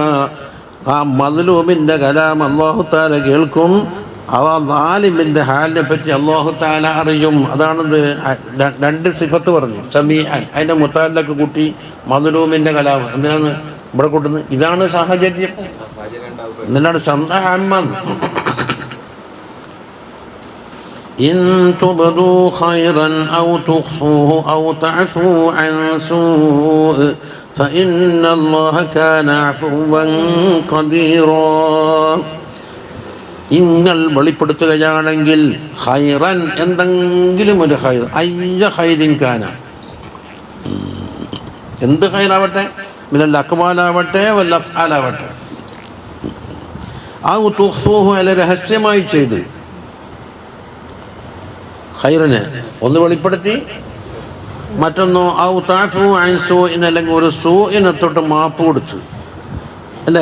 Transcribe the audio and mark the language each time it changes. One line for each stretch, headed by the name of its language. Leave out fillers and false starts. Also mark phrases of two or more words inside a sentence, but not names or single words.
Malayalam: ആ മദ്ലൂമിൻ്റെ കലാം
Arabic: الله تعالى
Malayalam: കേൾക്കും. അവ ളാലിമിൻ്റെ ഹാലിനെ പറ്റി
Arabic: الله تعالى
Malayalam: അറിയും. അതാണിത് 2 സിഫത്ത് പറഞ്ഞു. സമീഅൻ അതിൻ്റെ മുതഅല്ലഖ് കൂട്ടി മദ്ലൂമിൻ്റെ കലാം. എന്തിനാണ് ഇവിടെ കൂട്ടുന്നത്? ഇതാണ് സാഹചര്യം. എന്നിട്ടാണ് സമഅൻ.
Arabic: إن تبدوا خيرا أو تخفوه أو تعفوا عن سوء فإن الله كان عفوا قديرا.
Malayalam: നിങ്ങൾ വെളിപ്പെടുത്തുകയാണെങ്കിൽ ഖൈറൻ എന്തെങ്കിലും ഒരു ഖൈർ,
Arabic: أي خير كان,
Malayalam: എന്ത് ഖൈറാവട്ടെ, മിനൽ അഖ്വാലാവട്ടെ വൽ അഫ്ആലാവട്ടെ,
Arabic: أو تخفوه
Malayalam: അല രഹസ്യമായി ചെയ്ത് ഖൈറിനെ ഒന്ന് വെളിപ്പെടുത്തി, മറ്റൊന്നോ
Arabic: أو تعفوا عن سوء
Malayalam: അല്ലെങ്കിൽ ഒരു സൂഇനെ തൊട്ട് മാപ്പ് കൊടുത്ത്, അല്ലേ?